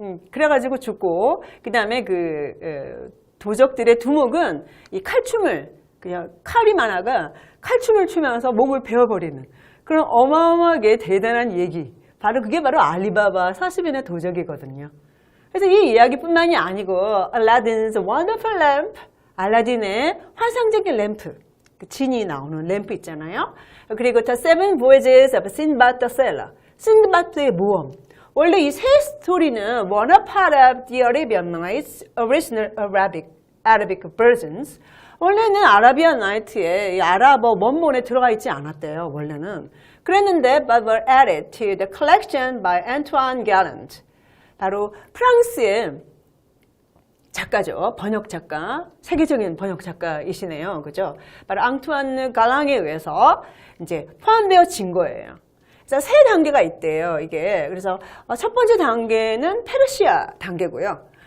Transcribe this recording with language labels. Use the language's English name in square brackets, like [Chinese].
[Korean] 그래가지고 죽고 그 다음에 그 도적들의 두목은 이 칼춤을 그냥 카리마나가 칼춤을 추면서 몸을 베어버리는 그런 어마어마하게 대단한 얘기 바로 그게 바로 알리바바 40인의 도적이거든요. 그래서 이 이야기뿐만이 아니고 Aladdin's Wonderful Lamp 알라딘의 환상적인 램프 그 진이 나오는 램프 있잖아요. 그리고 The Seven Voyages of Sinbad the Sailor 신드바드의 모험. 원래 이 세 스토리는 [English] One a part of the Arabian Nights original Arabic versions. [Korean] 원래는 아라비안 나이트에 아랍어 원본에 들어가 있지 않았대요. 원래는. 그랬는데 [English] but were added to the collection by Antoine Galland. [Korean] 바로 프랑스의 작가죠. 번역 작가, 세계적인 번역 작가이시네요. 그죠? 바로 앙투안 갈랑에 의해서 이제 포함되어진 거예요. 그래서 세 단계가 있대요. 이게. 그래서 첫 번째 단계는 페르시아 단계고요.